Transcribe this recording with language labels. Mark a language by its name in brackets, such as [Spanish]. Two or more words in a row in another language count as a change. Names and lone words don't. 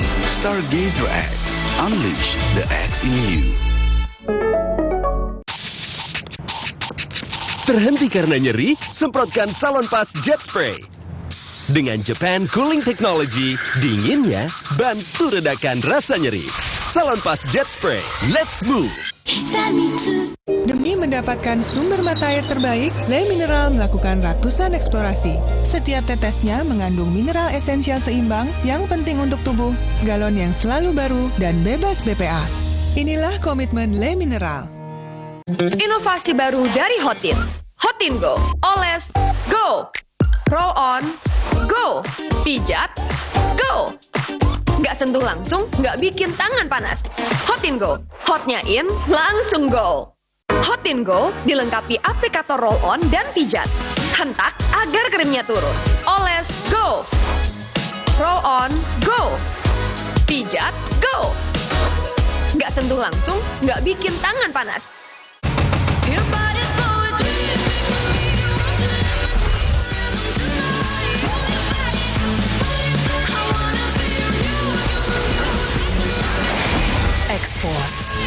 [English] Stargazer X, unleash the X in you. [Indonesian] Terhenti karena nyeri? Semprotkan Salonpas Jet Spray. Dengan Japan Cooling Technology, dinginnya bantu redakan rasa nyeri. [English] Salonpas Jet Spray, let's move! [Indonesian] Demi mendapatkan sumber mata air terbaik, Le Mineral melakukan ratusan eksplorasi. Setiap tetesnya mengandung mineral esensial seimbang yang penting untuk tubuh, galon yang selalu baru, dan bebas BPA. Inilah komitmen Le Mineral. Inovasi baru dari Hotin. Hotin Go. [English] Oles, go. Roll on, go. [Indonesian] Pijat, go. Nggak sentuh langsung, nggak bikin tangan panas. Hotin Go. Hotnya in, langsung go. Hotin Go dilengkapi aplikator [English] roll on [Indonesian] dan pijat. Hentak agar krimnya turun. Oles, [English] go. Roll on, go. [Indonesian] Pijat, go. Nggak sentuh langsung, nggak bikin tangan panas. [English] Expose.